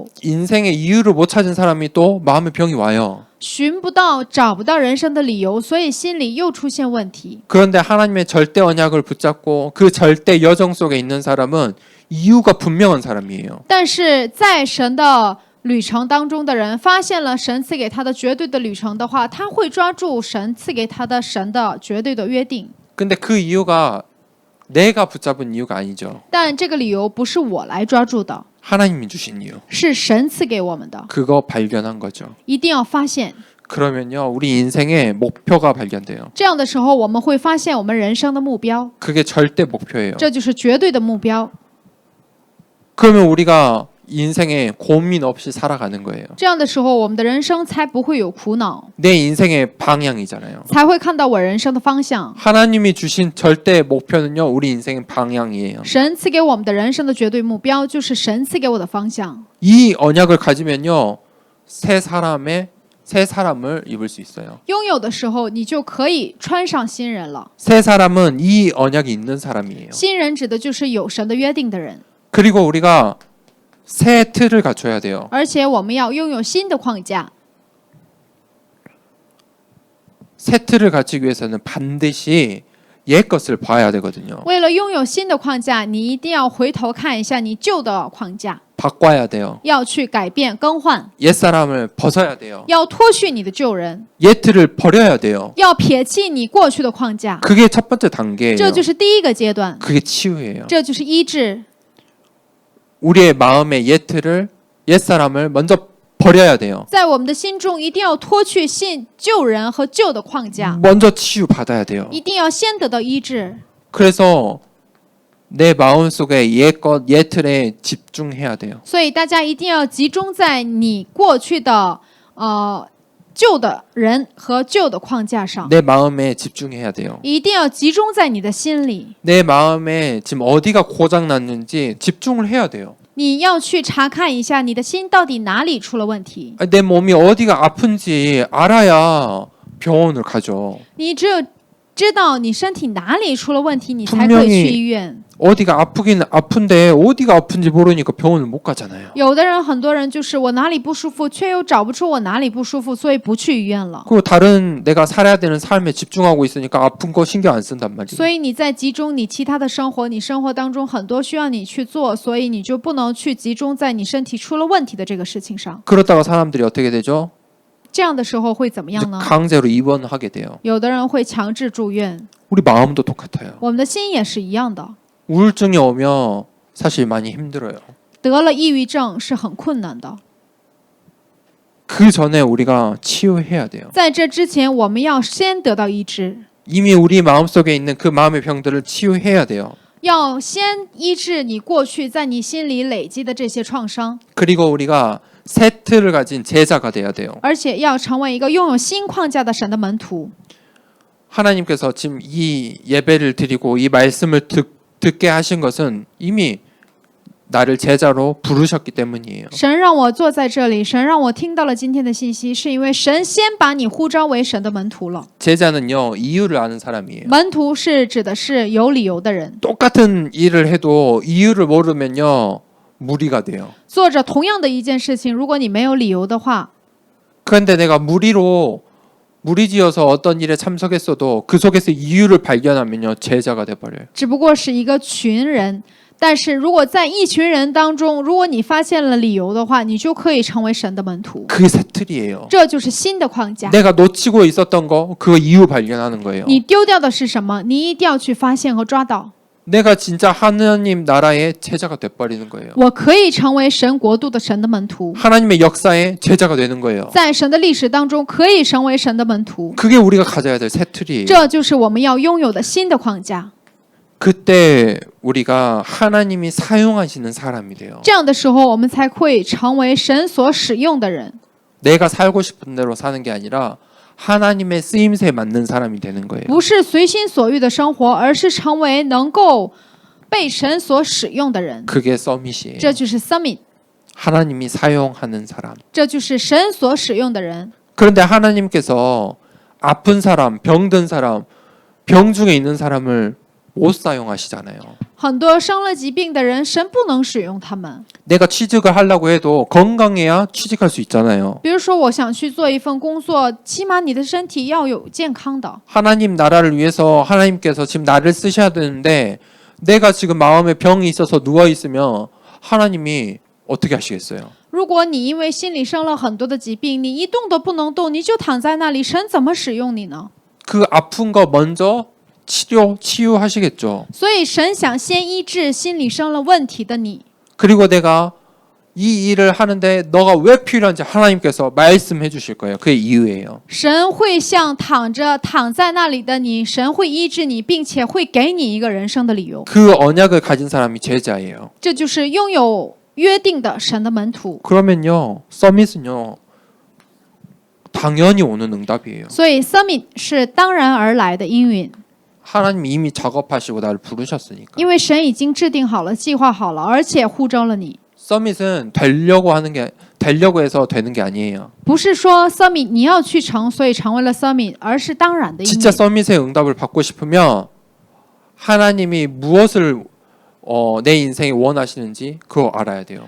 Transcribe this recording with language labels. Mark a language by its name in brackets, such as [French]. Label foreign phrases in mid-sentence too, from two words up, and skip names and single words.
[Korean] 인생의 이유를 못 찾은 사람이 또 마음에 병이 와요. [Chinese] 寻不到、找不到人生的理由，所以心里又出现问题。 [Korean] 그런데 하나님의 절대 언약을 붙잡고 그 절대 여정 속에 있는 사람은 이유가 분명한 사람이에요. [Chinese] 但是在神的旅程当中的人，发现了神赐给他的绝对的旅程的话，他会抓住神赐给他的神的绝对的约定。 [Korean] 근데 그 이유가 내가 붙잡은 이유가 아니죠. [Chinese] 但这个理由不是我来抓住的， [Korean] 하나님이 주신 이유. [Chinese] 是神赐给我们的， [Korean] 그거 발견한 거죠. [Chinese] 一定要发现。 [Korean] 그러면요, 우리 인생의 목표가 발견돼요. [Chinese] 这样的时候，我们会发现我们人生的目标， [Korean] 그게 절대 목표예요. [Chinese] 这就是绝对的目标。 [Korean] 그러면 우리가 인생에 고민 없이 살아가는 거예요. [Chinese] 这样的时候，我们的人生才不会有苦恼， [Korean] 내 인생의 방향이잖아요. [Chinese] 才会看到我人生的方向。 [Korean] 하나님이 주신 절대 목표는요, 우리 인생의 방향이에요. [Chinese] 神赐给我们的人生的绝对目标，就是神赐给我的方向。 [Korean] 이 언약을 가지면요, 새 사람의 새 사람을 입을 수 있어요. [Chinese] 拥有的时候，你就可以穿上新人了。 [Korean] 새 사람은 이 언약이 있는 사람이에요. [Chinese] 新人指的就是有神的约定的人， [Korean] 그리고 우리가 새 틀을 갖춰야 돼요. [Chinese] 而且我们要拥有新的框架。 [Korean] 새 틀을 갖추기 위해서는 반드시 옛 것을 봐야 되거든요. [Chinese] 为了拥有新的框架，你一定要回头看一下你旧的框架， [Korean] 바꿔야 돼요. [Chinese] 要去改变更换， [Korean] 옛 사람을 벗어야 돼요. [Chinese] 要脱去你的旧人， [Korean] 옛 틀을 버려야 돼요. [Chinese] 要撇弃你过去的框架。 [Korean] 그게 첫 번째 단계예요. [Chinese] 这就是第一个阶段， [Korean] 그게 치유예요. [Chinese] 这就是医治。 [Korean] 우리의 마음의 옛 틀을 옛 사람을 먼저 버려야 돼요. [Chinese] 在我们的心中，一定要脱去旧人和旧的框架， [Korean] 먼저 치유 받아야 돼요. [Chinese] 一定要先得到医治。 [Korean] 그래서 내 마음속에 옛 것, 옛 틀에 집중해야 돼요. [Chinese] 所以大家一定要集中在你过去的旧的人和旧的框架上， [Korean] 내 마음에 집중해야 돼요. [Chinese] 一定要集中在你的心里。 [Korean] 내 마음에 지금 어디가 고장 났는지 집중을 해야 돼요. [Chinese] 你要去查看一下你的心到底哪里出了问题。 [Korean] 내 몸이 어디가 아픈지 알아야 병원을 가죠. [Chinese] 你只有知道你身体哪里出了问题，你才可以去医院。 [Korean] 어디가 아프긴 아픈데 어디가 아픈지 모르니까 병원을 못 가잖아요. [Chinese] 有的人，很多人就是我哪里不舒服，却又找不出我哪里不舒服，所以不去医院了。 [Korean] 그리고 다른 내가 살아야 되는 삶에 집중하고 있으니까 아픈 거 신경 안 쓴단 말이에요. [Chinese] 所以你在集中你其他的生活，你生活当中很多需要你去做，所以你就不能去集中在你身体出了问题的这个事情上。 [Korean] 그러다가 사람들이 어떻게 되죠? [Chinese] 这样的时候会怎么 [Korean] 이제 [Chinese] 样呢？ [Korean] 강제로 입원하게 돼요. [Chinese] 有的人会强制住院， [Korean] 우리 마음도 똑같아요. [Chinese] 我们的心也是一样的。 [Korean] 우울증이 오면 사실 많이 힘들어요. [Chinese] 得了抑郁症是很困难的， [Korean] 그 전에 우리가 치유해야 돼요. [Chinese] 在这之前，我们要先得到医治， [Korean] 이미 우리 마음속에 있는 그 마음의 병들을 치유해야 돼요. [Chinese] 要先医治你过去在你心里累积的这些创伤， [Korean] 그리고 우리가 새 틀을 가진 제자가 돼야 돼요. [Chinese] 而且要成为一个拥有新框架的神的门徒。 [Korean] 하나님께서 지금 이 예배를 드리고 이 말씀을 듣게 하신 것은 이미 나를 제자로 부르셨기 때문이에요. [Chinese] 神让我坐在这里，神让我听到了今天的信息，是因为神先把你呼召为神的门徒了。 [Korean] 제자는요, 이유를 아는 사람이에요. [Chinese] 门徒是指的是有理由的人， [Korean] 똑같은 일을 해도 이유를 모르면요, 무리가 돼요. [Chinese] 做着同样的一件事情，如果你没有理由的话， [Korean] 그런데 내가 무리지어서 어떤 일에 참석했어도 그 속에서 이유를 발견하면요, 제자가 돼버려요. [Chinese] 只不过是一个群人。但是如果在一群人当中，如果你发现了理由的话，你就可以成为神的门徒。 [Korean] 그게 새 틀이에요. [Chinese] 这就是新的框架。 [Korean] 내가 놓치고 있었던 거, 그거 이유 발견하는 거예요. [Chinese] 你丢掉的是什么？你一定要去发现和抓到。 [Korean] 내가 진짜 하나님 나라의 제자가 돼버리는 거예요. [Chinese] 我可以成为神国度的神的门徒， [Korean] 하나님의 역사의 제자가 되는 거예요. [Chinese] 在神的历史当中可以成为神的门徒。 [Korean] 그게 우리가 가져야 될 새 틀이에요. [Chinese] 这就是我们要拥有的新的框架。 [Korean] 그때 우리가 하나님이 사용하시는 사람이 돼요. [Chinese] 这样的时候，我们才会成为神所使用的人。 [Korean] 내가 살고 싶은 대로 사는 게 아니라 하나님의 쓰임새에 맞는 사람이 되는 거예요. [Chinese] 不是随心所欲的生活，而是成为能够被神所使用的人。 [Korean] 그게 서밋이에요. [Chinese] 这就是 summit， [Korean] 하나님이 사용하는 사람. [Chinese] 这就是神所使用的人。 [Korean] 그런데 하나님께서 아픈 사람, 병든 사람, 병 중에 있는 사람을 못 사용하시잖아요. [Chinese] 很多生了疾病的人，神不能使用他们。 [Korean] 내가 취직을 하려고 해도 건강해야 취직할 수 있잖아요. [Chinese] 比如说，我想去做一份工作，起码你的身体要有健康的。 [Korean] 하나님 나라를 위해서 하나님께서 지금 나를 쓰셔야 되는데 내가 지금 마음에 병이 있어서 누워 있으면 하나님이 어떻게 하시겠어요? [Chinese] 如果你因为心里生了很多的疾病，你一动都不能动，你就躺在那里，神怎么使用你呢？ [Korean] 그 아픈 거 먼저 치유하시겠죠. [Chinese] 所以神想先医治心里生了问题的你， [Korean] 그리고 내가 이 일을 하는데 너가 왜 필요한지 하나님께서 말씀해 주실 거예요. 그게 이유예요. [Chinese] 神会向躺在那里的你，神会医治你，并且会给你一个人生的理由。 [Korean] 그 언약을 가진 사람이 제자예요. [Chinese] 这就是拥有约定的神的门徒。 [Korean] 그러면요, 서밋은요, 당연히 오는 응답이에요. [Chinese] 所以 summit 是当然而来的应允， [Korean] 하나님 이미 작업하시고 나를 부르셨으니까. [Chinese] 因为神已经制定好了、计划好了，而且呼召了你。 [Korean] 서밋은 되려고 해서 되는 게 아니에요. [Chinese] 不是说 summit 你要去成，所以成为了 summit，而是当然的意 [Korean] 진짜 [Chinese] 义。 [Korean] 서밋의 응답을 받고 싶으면 하나님이 무엇을 내 인생에 원하시는지 그거 알아야 돼요.